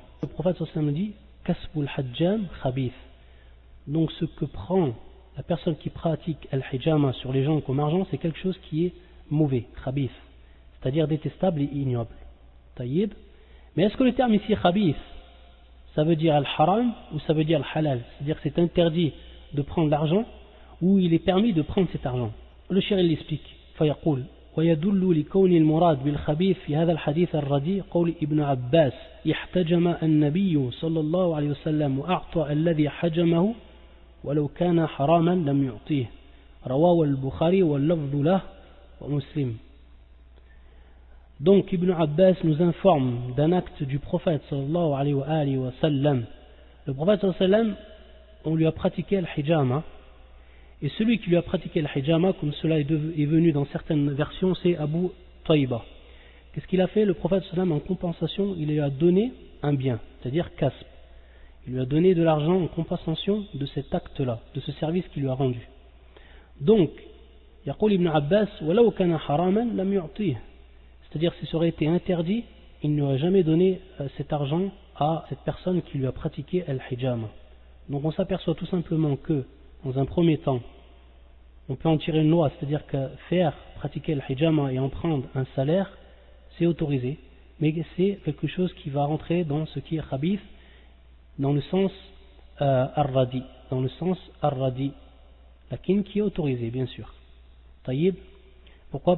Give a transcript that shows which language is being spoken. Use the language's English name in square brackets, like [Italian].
[French] Le prophète sallallahu alayhi wa sallam dit, [Arabic] kasbul hajjam khabith. [French] Donc ce que prend la personne qui pratique al-hijama sur les gens comme argent, c'est quelque chose qui est mauvais, khabith, c'est-à-dire détestable et ignoble. Taïb. Mais est-ce que le terme ici khabith, ça veut dire al-haram ou ça veut dire al-halal? C'est-à-dire que c'est interdit de prendre l'argent ou il est permis de prendre cet argent? Le cheikh l'explique. [Arabic] فيقول ويدل لكون المراد بالخبيث في هذا الحديث الرديء قول ابن عباس احتجم النبي صلى الله عليه وسلم وأعطى الذي حجمه ولو كان حراما لم يعطيه رواه البخاري واللفظ له ومسلم. [French] Donc Ibn Abbas nous informe d'un acte du prophète sallallahu alayhi wa sallam. Le prophète sallallahu alayhi wa sallam, on lui a pratiqué al-hijama, et celui qui lui a pratiqué al-hijama, comme cela est venu dans certaines versions, c'est Abu Tayba. Qu'est-ce qu'il a fait? Le prophète sallallahu alayhi wa sallam, en compensation, il lui a donné un bien, c'est-à-dire kasb. Il lui a donné de l'argent en compensation de cet acte-là, de ce service qu'il lui a rendu. Donc, [Arabic] يقول Ibn Abbas ولو كان حراما لم يعطيه. [French] C'est-à-dire, si ça aurait été interdit, il n'aurait jamais donné cet argent à cette personne qui lui a pratiqué al-hijama. Donc on s'aperçoit tout simplement que, dans un premier temps, on peut en tirer une loi, c'est-à-dire que faire pratiquer al-hijama et en prendre un salaire, c'est autorisé, mais c'est quelque chose qui va rentrer dans ce qui est khabith, dans le sens ar-radi, lakin qui est autorisé, bien sûr. Taïb. Pourquoi?